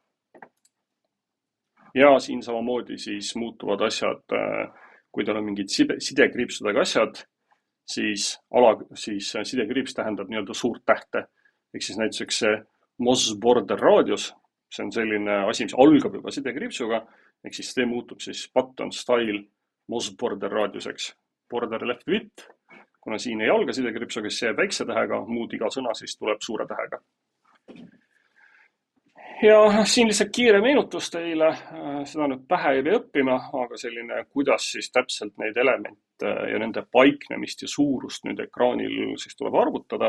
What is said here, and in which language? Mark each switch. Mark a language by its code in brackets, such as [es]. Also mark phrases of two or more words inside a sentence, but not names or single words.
[et] Ja siin samamoodi siis muutuvad asjad, kui teil on mingid sidekriipsudega asjad, siis sidekriips tähendab nii-öelda suurt tähte. Ehk siis näituseks see [en] Moz border radius, [et] see on selline asi, mis algab juba sidekriipsuga, ehk siis see muutub siis [en] button style Moz border radiuseks. Border left width, [et] kuna siin ei alga sidekriipsuga, siis see väikse tähega, muud iga sõna siis tuleb suure tähega. Ja siin lihtsalt kiire meenutus teile, seda nüüd pähe ei pea õppima, aga selline, kuidas siis täpselt neid elemente ja nende paiknemist ja suurust nüüd ekraanil siis tuleb arvutada.